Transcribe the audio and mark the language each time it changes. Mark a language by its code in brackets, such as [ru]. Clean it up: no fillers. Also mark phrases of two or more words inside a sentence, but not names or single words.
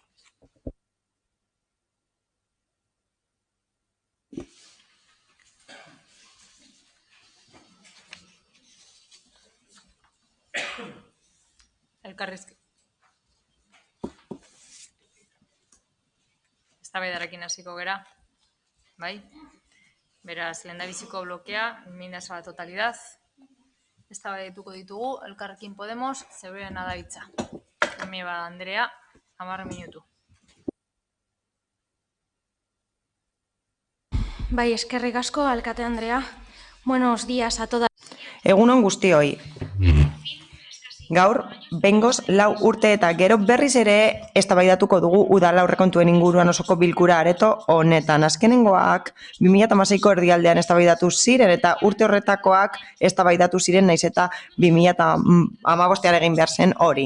[eu] Elkarrizketa. Eztabaidarekin hasiko gera, bai? Beraz, lehendabiziko blokea, [es] enmiendas a la totalidad. [eu] Eztabaidatuko ditugu, Elkarrekin Podemos, zeureena da hitza. Romero Andrea, 10 minutu. Bai, eskerrik asko, alkate Andrea. [es] Buenos días a todas. [eu] Egunon guztioi. Gaur, behingoz 4 urte eta gero berriz ere eztabaidatuko dugu udal aurrekontuen inguruan osoko bilkura areto honetan. Azkenengoak 2016ko erdialdean eztabaidatu ziren eta urte horretakoak eztabaidatu ziren naiz eta 2015 egin behar zen hori.